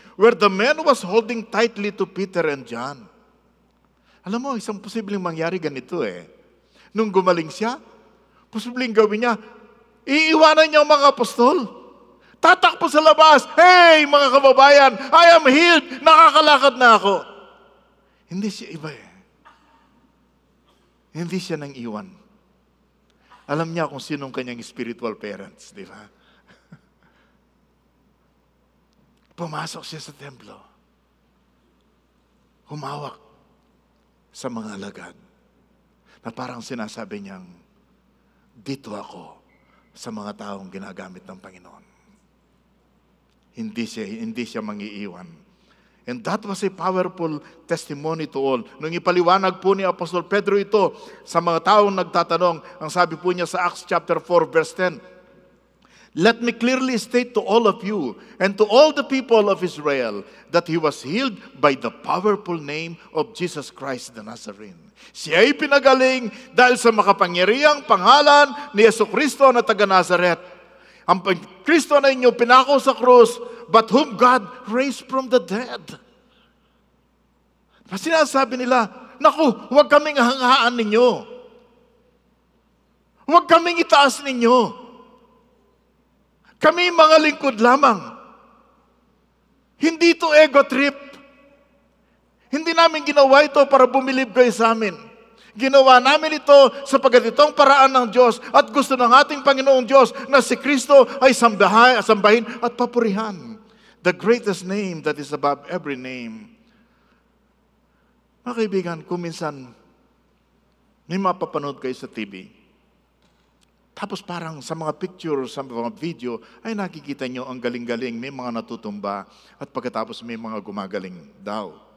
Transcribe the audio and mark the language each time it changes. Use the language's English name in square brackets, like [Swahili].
[English] Where the man was holding tightly to Peter and John. [Filipino] Alam mo, isang posibleng mangyari ganito eh. Nung gumaling siya, posibleng gawin niya, iiwanan niya ang mga apostol. Tatakpo sa labas, hey mga kababayan, [English] I am healed, [Filipino] nakakalakad na ako. Hindi siya iba eh. Hindi siya nang iwan. Alam niya kung sinong kanyang spiritual parents, di ba? Pumasok siya sa templo. Humawak sa mga alagad. Na parang sinasabi niyang, dito ako sa mga taong ginagamit ng Panginoon. Hindi siya mangiiwan. [English] And that was a powerful testimony to all. [Filipino] Nung ipaliwanag po ni Apostol Pedro ito sa mga taong nagtatanong, ang sabi po niya sa [English] Acts chapter 4 verse 10, let me clearly state to all of you and to all the people of Israel that he was healed by the powerful name of Jesus Christ the Nazarene. [Filipino] Siya ay pinagaling dahil sa makapangyarihang pangalan ni Jesucristo na taga Nazaret. Ang Kristo na inyo pinako sa krus, [English] but whom God raised from the dead. [Filipino] Sinasabi nila, naku, huwag kaming hanghaan ninyo. Huwag kaming itaas ninyo. Kami mga lingkod lamang. Hindi ito ego trip. Hindi namin ginawa ito para bumilib kayo sa amin. Ginawa namin ito sapagkat itong paraan ng Diyos at gusto ng ating Panginoong Diyos na si Kristo ay sambahin at papurihan. [English] The greatest name that is above every name. [Filipino] Mga kaibigan, kung minsan may mapapanood kayo sa TV, Tapos parang sa mga picture, sa mga video, ay nakikita nyo ang galing-galing, may mga natutumba, at pagkatapos may mga gumagaling daw.